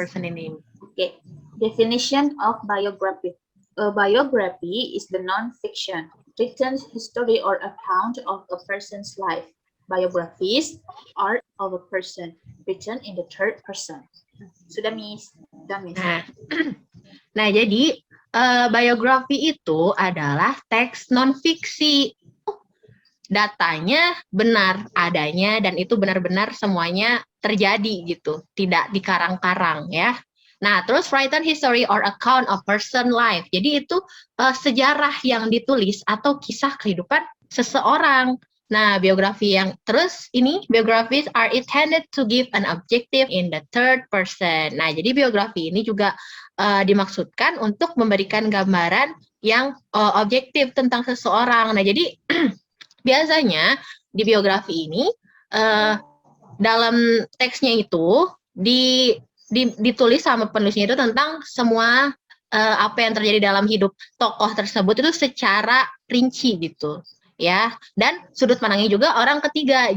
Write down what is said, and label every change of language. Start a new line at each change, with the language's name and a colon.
English: person
Indonesian: ini.
English: Okay. Definition of biography. A biography is the non-fiction, written history or account of a person's life. Biographies are of a person, written in the third person.
Indonesian: Sudah, Miss? Sudah, Miss. Nah, jadi biografi itu adalah teks non-fiksi. Datanya benar adanya dan itu benar-benar semuanya terjadi gitu, tidak dikarang-karang ya. Nah, terus
English: written history or account of person life.
Indonesian: Jadi itu sejarah yang ditulis atau kisah kehidupan seseorang. Nah, biografi yang terus ini
English: biographies are intended to give an objective in the third person.
Indonesian: Nah, jadi biografi ini juga dimaksudkan untuk memberikan gambaran yang objektif tentang seseorang. Nah, jadi biasanya di biografi ini dalam teksnya itu ditulis sama penulisnya itu tentang semua apa yang terjadi dalam hidup tokoh tersebut itu secara rinci gitu ya, dan sudut pandangnya juga orang ketiga.